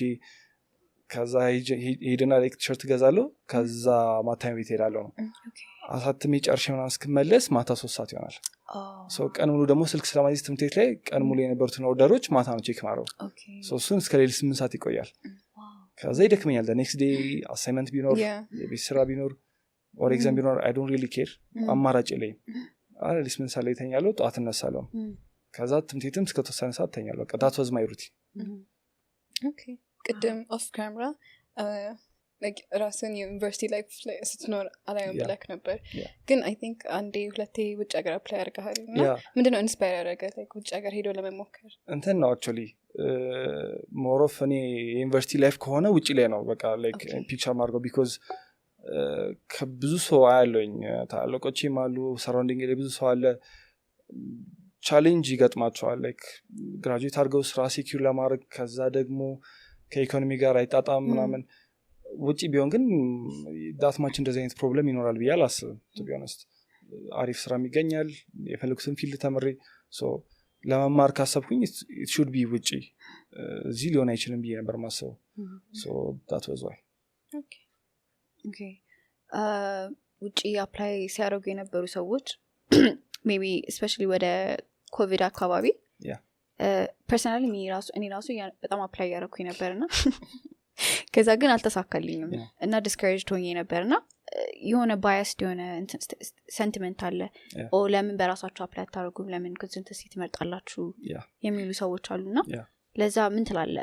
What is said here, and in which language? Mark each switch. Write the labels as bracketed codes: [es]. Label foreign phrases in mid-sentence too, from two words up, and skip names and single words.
[am] ከዛ ሄድና [en] like T-shirt [am] ገዛለሁ ከዛ ማታ ቤት ሄዳለሁ ነው አሳትሜ ጨርሼ ምናምን እስክመለስ ማታ 3 ሰዓት ይሆናል ሶ ቀን ሙሉ ደግሞ ስልክ ስለማይዝ ትምህርት ቤት ላይ ቀን ሙሉ የነበሩትን ኦርደሮች ማታ ነው ቼክ ማድረው ሶ እሱን እስከ ሌሊት 8 ሰዓት ይቆያል ከዛ ይደክመኛል [en] next day assignment [am] ቢኖር የቤት ስራ ቢኖር [en] or exam [am] ቢኖር [en] I don't really care [am] አማራጭ የለኝም አለሊስ ምን ሳለ ይተኛለሁ ጠዋት እነሳለሁ ከዛ ትምህርት ቤትም እስከ ተወሰነ ሰዓት ተኛለሁ በቃ [en] that was my routine [am] ኦኬ ቅድም [en] off camera [am] like ራስን [en] university life [am] ላይ ስትኖር አላየም ብለክ ነበር ግን [en] I think [am] አንዴ ሁለቴ ውጭ ሀገር አፕላይ አድርገሃል እና ምንድነው ኢንስፓየር ያደረገ like ውጭ ሀገር ሄዶ ለመሞከር እንትን ነው [en] actually more of [am] እኔ [en] university life [am] ከሆነ ውጭ ላይ ነው በቃ [en] like picture [am] ማድረግ because ከብዙ ሰው አያለኝ ታለቆቼም አሉ ሰራውንዲንግ ላይ ብዙ ሰው አለ ቻሌንጅ ይገጥማቸዋል [en] like graduate [am] አድርገው ስራ ሴኩር ለማድረግ ከዛ ደግሞ ከኢኮኖሚ ጋር አይጣጣም ምናምን ውጪ ቢሆን ግን ዳትማች እንደዚህ አይነት ፕሮብለም ይኖራል ብዬ አላስብም [en] to be honest [am] አሪፍ ስራ ይገኛል የፈለኩትን ፊልድ ተመሪ ሶ ለመማር ካሰብኩኝ [en] it should be [am] ውጪ እዚህ ሊሆን አይችልም ብዬ ነበር ማሰብ [en] so that was why [am] ኦኬ ውጪ አፕላይ ሲያደርጉ የነበሩ ሰዎች [en] maybe specially [am] ወደ ኮቪድ አካባቢ ፐርሰናሊ እኔ ራሱ በጣም አፕላይ ያደረኩኝ ነበርና ከዛ ግን አልተሳካልኝም እና ዲስከሬጅድ ሆኜ ነበርና የሆነ ባያስድ የሆነ ሴንቲመንት አለ ለምን በራሳችሁ አፕላይ አታደርጉም ለምን ኮንሰልተንሲ ትመርጣላችሁ የሚሉ ሰዎች አሉና ለዛ ምን ትላለህ?